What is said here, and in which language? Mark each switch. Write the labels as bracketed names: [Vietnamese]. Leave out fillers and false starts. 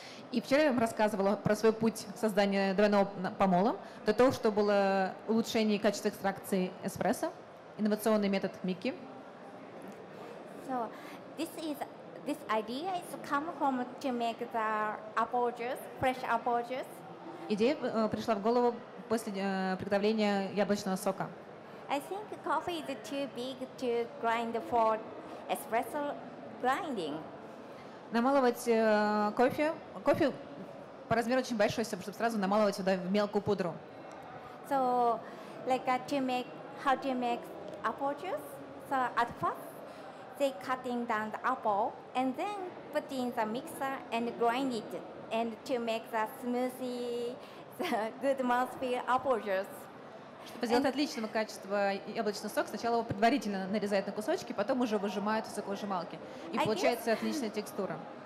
[Russian] И вчера я вам рассказывала про свой путь создания двойного помола, для того, что было улучшение качества экстракции эспрессо, инновационный метод Мики. [English] So this idea is come from to make the apple juice, fresh apple juice. [Russian] Идея пришла в голову после приготовления яблочного сока. [English] I think coffee is too big to grind for espresso grinding. [Russian] Намалывать кофе по размеру очень большой, чтобы сразу намалывать сюда в мелкую пудру. [English] So, like how to make apple juice. So at first, they cutting down the apple and then put in the mixer and grind it, and to make the smoothie, the good mouthfeel apple juice. [Russian] Чтобы сделать отличного качества яблочный сок, сначала его предварительно нарезают на кусочки, потом уже выжимают в соковыжималке. И получается отличная текстура.